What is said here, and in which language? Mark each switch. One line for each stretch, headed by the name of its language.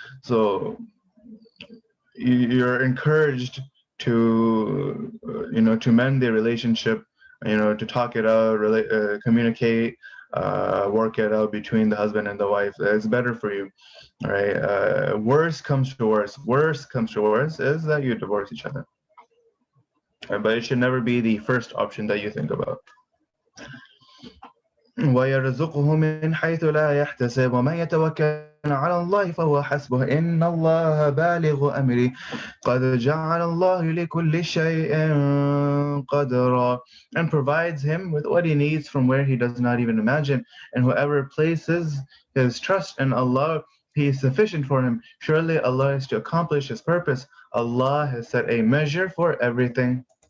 English: So you're encouraged to to mend the relationship, to talk it out, communicate, work it out between the husband and the wife. It's better for you. All right. Worst comes to worst is that you divorce each other. But it should never be the first option that you think about.
Arabic: ويرزقه من حيث لا يحتسب ومن يتوكل على الله فهو حسبه إن الله بالغ أمره قد جعل الله لكل شيء قدرا,
English: and provides him with what he needs from where he does not even imagine. And whoever places his trust in Allah, He is sufficient for him. Surely Allah is to accomplish His purpose. Allah has set a measure for everything.